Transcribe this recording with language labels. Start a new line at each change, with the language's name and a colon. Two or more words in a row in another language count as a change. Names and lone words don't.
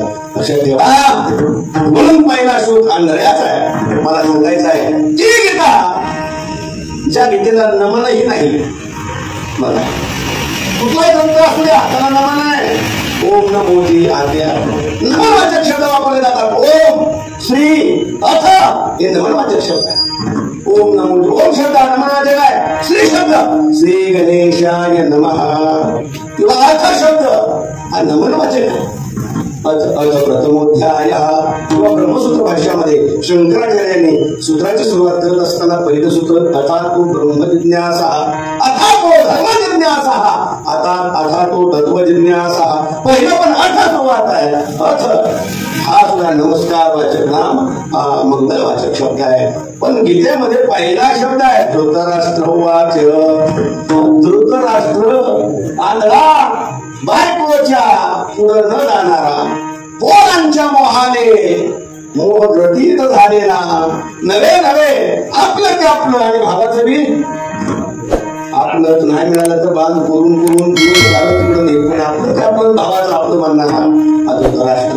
Marathi: लक्षात ठेवा म्हणून पहिला शोध आंधळ्याचा आहे. मला सांगायचं आहे जी गीता ज्या गीतेला नमनही नाही बघा कुठलाही ग्रंथ असू द्या त्याला नमन आहे. ओम नमोजी आद्या नमनवाचक शब्द वापरले जातात. ओम श्री अथ हे नमनवाचक शब्द आहे. ओम नमो ओम शब्द नमनवाचक आहे. श्री शब्द
Sanskrit: श्री गणेशाय नमः
Marathi: किंवा अथ शब्द हा नमनवाचक आहे. प्रथमोध्याय किंवा ब्रह्मसूत्र भाष्यामध्ये शंकराचार्यांनी सूत्राची सुरुवात करत असताना पहिलं सूत्र
Sanskrit: अथातो ब्रह्मजिज्ञासा अथातो धर्मजिज्ञासा अथातो तत्वजिज्ञासा.
Marathi: पहिलं पण अथ सुरुवात आहे. अथ हा सुद्धा नमस्कार वाचक नाम मंगलवाचक शब्द आहे. पण गीतेमध्ये पहिला शब्द आहे धृतराष्ट्र वाच. धृतराष्ट्र आंधळा बायकोच्या पुढे न जाणारा पोरांच्या मोहाने मोहग्रथित झालेला नवे नवे आपलं ते आपलं आणि भावाचं बी आपलं नाही मिळालं तर बांध करून करून तिकडे नाही आपलं ते आपलं भावाचं आपलं बांधणार धृतराष्ट्र.